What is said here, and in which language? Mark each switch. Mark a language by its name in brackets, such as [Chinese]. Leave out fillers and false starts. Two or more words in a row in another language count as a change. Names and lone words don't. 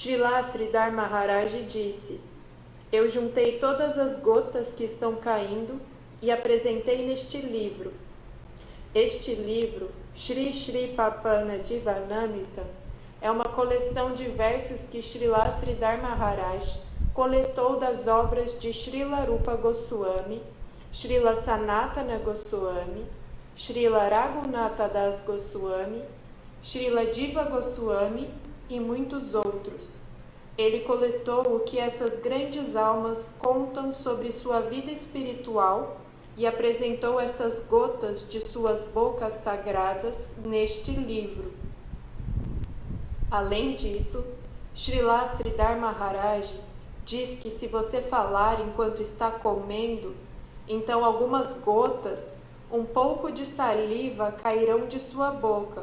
[Portuguese] Srila Sridhar Maharaj disse: Eu juntei todas as gotas que estão caindo e apresentei neste livro. Este livro, Shri Shri Papana Jivanamrita, é uma coleção de versos que Srila Sridhar Maharaj coletou das obras de Srila Rupa Goswami, Srila Sanatana Goswami, Srila Raghunatha Das Goswami, Srila Jiva Goswami e muitos outros. Ele coletou o que essas grandes almas contam sobre sua vida espiritual e apresentou essas gotas de suas bocas sagradas neste livro. Além disso, Srila Sridhar Maharaj diz que se você falar enquanto está comendo, então algumas gotas, um pouco de saliva cairão de sua boca.